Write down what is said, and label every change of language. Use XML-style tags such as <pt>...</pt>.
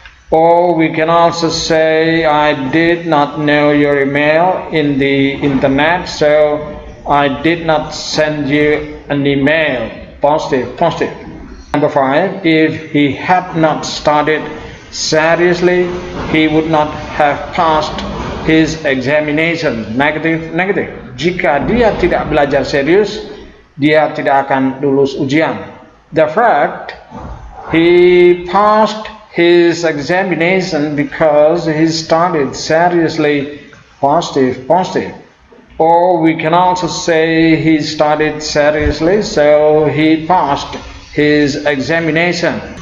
<en>Or we can also say, I did not know your email in the internet, so I did not send you an email. Positive. Number 5, if he had not studied seriously, he would not have passed his examination. Negative.</en> <id>Jika dia tidak belajar serius, dia tidak akan lulus ujian.</id> <en>The fact he passed his examination because he studied seriously. Positive. Or we can also say he studied seriously, so he passed his examination.</en>